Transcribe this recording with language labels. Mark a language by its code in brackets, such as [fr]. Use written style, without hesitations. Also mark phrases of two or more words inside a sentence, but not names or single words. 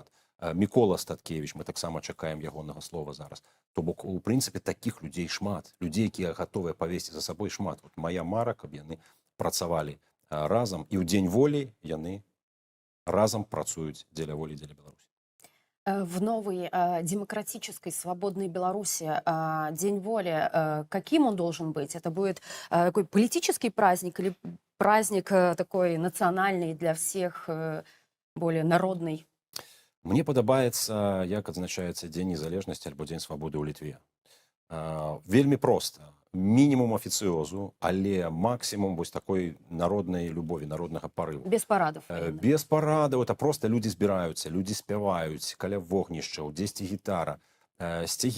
[be] Мікола Статкевич, мы таксама чакаем ягонага слова зараз. То бок, у прынцыпе, такіх людзей шмат. Людзей, якія гатовыя павесці за сабой, шмат. [ru] Вот моя [be] мара, каб яны працавалі разам, і ў Дзень волі яны разам працуюць дзеля волі, дзеля Беларусі. [ru] В новой демократической, свободной Беларуси День воли, каким он должен быть? Это будет такой политический праздник или праздник такой национальный для всех, более народный? [be] Мне падабаецца, як адзначаецца Дзень незалежнасці альбо Дзень свабоды ў Літве. Вельмі проста. Мінімум афіцыёзу, але максімум вось такой народнай любові, народнага парыву. [ru] Без парадов. [be] Без парадаў. [ru] Это просто [be] людзі збіраюцца, людзі спяваюць каля вогнішчаў, дзесьці гітара, сцягі.